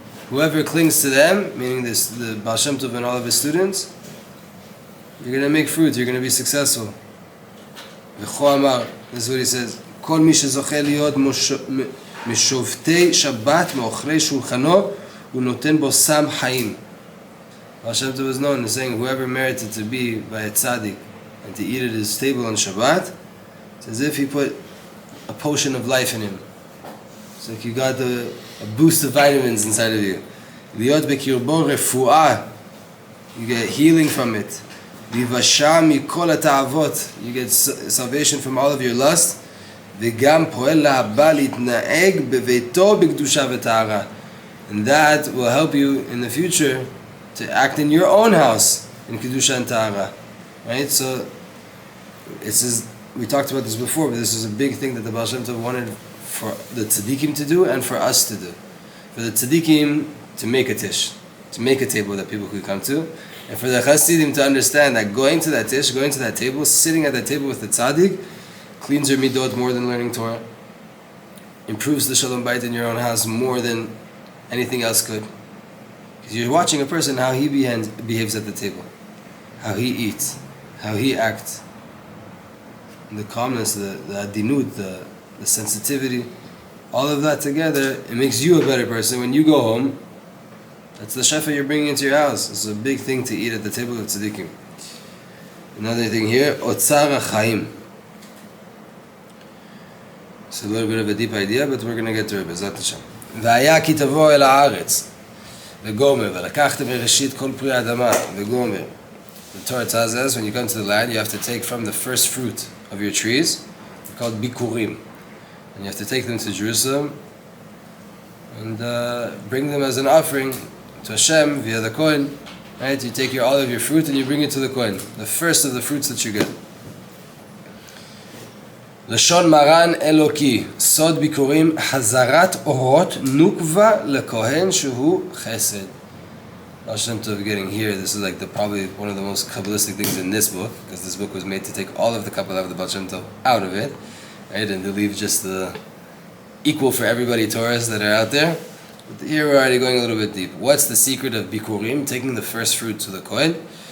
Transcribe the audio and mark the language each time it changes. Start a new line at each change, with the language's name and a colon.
English: Whoever clings to them, meaning the Baal Shem Tov and all of his students, you're going to make fruit. You're going to be successful. This is what he says.
Hebrew: כל מי שזוכה להיות משובתי שבת מאוכלי שולחנו ונותן בו סם חיים.
English: Baal Shem Tov was known as saying whoever merited to be by a Tzadik and to eat at his table on Shabbat, it's as if he put a potion of life in him. It's like you got a boost of vitamins inside of you.
Hebrew: להיות בקרבו רפואה,
English: you get healing from it.
Hebrew: ויבשע מכל התאוות,
English: you get salvation from all of your lust.
Hebrew: וגם פועל להבא להתנהג בביתו בקדושה וטהרה.
English: And that will help you in the future to act in your own house in kedusha and tahara. Right? So we talked about this before, but this is a big thing that the Baal Shem Tov wanted for the tzadikim to do and for us to do. For the tzadikim to make a tish, to make a table that people could come to, and for the chassidim to understand that going to that tish, going to that table, sitting at that table with the tzadik, cleans your midot more than learning Torah, improves the shalom bayit in your own house more than anything else could. Because you're watching a person, how he behaves at the table, how he eats, how he acts, and the calmness, the adinut, the sensitivity, all of that together, it makes you a better person. When you go home, that's the shefa you're bringing into your house. It's a big thing to eat at the table of tzadikim. Another thing here, otzar chaim. It's a little bit of a deep idea, but we're going to get to it. B'ezrat Hashem.
Hebrew: והיה כי תבוא אל הארץ, וגומר, ולקחת מראשית כל פרי האדמה, וגומר.
English: The Torah tells us when you come to the land, you have to take from the first fruit of your trees, they're called bikurim. And you have to take them to Jerusalem, and bring them as an offering to Hashem via the Kohen. Right? You take all of your fruit and you bring it to the Kohen, the first of the fruits that you get.
Hebrew: לשון מרן אלוקי, סוד ביקורים, חזרת אורות נוקבה לכהן שהוא חסד.
English: Baal Shem Tov getting here, this is like probably one of the most Kabbalistic things in this book, because this book was made to take all of the Kabbalah of the Baal Shem Tov out of it, right, and to leave just the equal for everybody Torahs that are out there. But here we're already going a little bit deep. What's the secret of bikurim, taking the first fruit to the Kohen?